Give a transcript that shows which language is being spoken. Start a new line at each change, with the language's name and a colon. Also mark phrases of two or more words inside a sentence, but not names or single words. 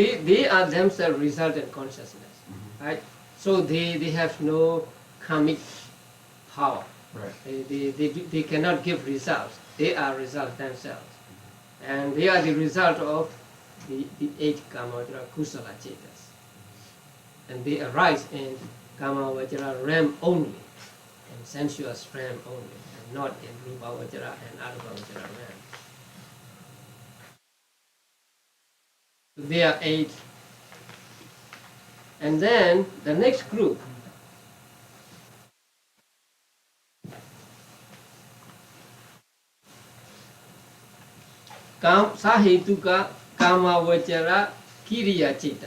English: They are themselves resultant consciousness, right? So they have no karmic power. Right. They cannot give results. They are results themselves. And they are the result of the 8
Pali: kama vajra kusala chetas.
English: And they arise in
Pali: kama vajra
English: realm only, in sensuous realm only, and not in
Pali: rupa vajra
English: and
Pali: arupa vajra
English: realm. So they are 8. And then the next group,
Pali: sahituka kama vajra kiriya chita.